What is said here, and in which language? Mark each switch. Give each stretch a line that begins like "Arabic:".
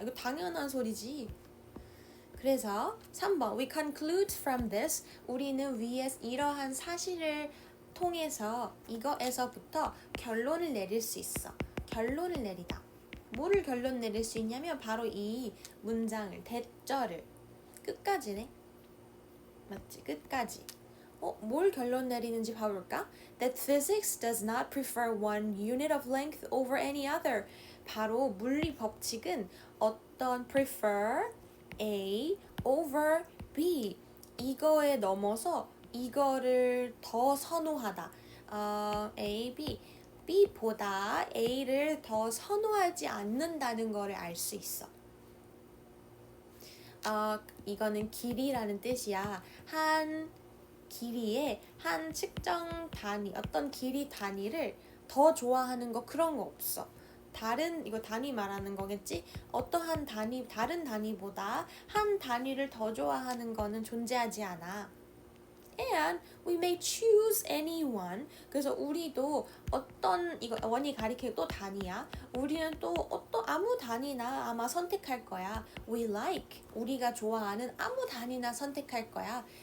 Korean: 이거 당연한 소리지. 그래서 3번
English: We conclude from this
Korean: 우리는 위에 이러한 사실을 통해서 이거에서부터 결론을 내릴 수 있어. 결론을 내리다. 뭐를 결론 내릴 수 있냐면 바로 이 문장을 대절을 끝까지네. 맞지? 끝까지. 뭘 결론 내리는지 봐볼까?
English: That physics does not prefer one unit of length over any other.
Korean: 바로 물리 법칙은 어떤
English: prefer A over B
Korean: 이거에 넘어서 이거를 더 선호하다. A, B B보다 A를 더 선호하지 않는다는 거를 알 수 있어. 이거는 길이라는 뜻이야. 한 길이의 한 측정 단위, 어떤 길이 단위를 더 좋아하는 거 그런 거 없어. 이거 단위 말하는 거겠지? 어떠한 단위, 다른 단위보다 한 단위를 더 좋아하는 거는 존재하지 않아.
English: And we may choose any one.
Korean: 그래서 우리도 이거 원이 가리키는 또 단위야. 우리는 또 아무 단위나 아마 선택할 거야.
English: We like.
Korean: 우리가 좋아하는 아무 단위나 선택할 거야.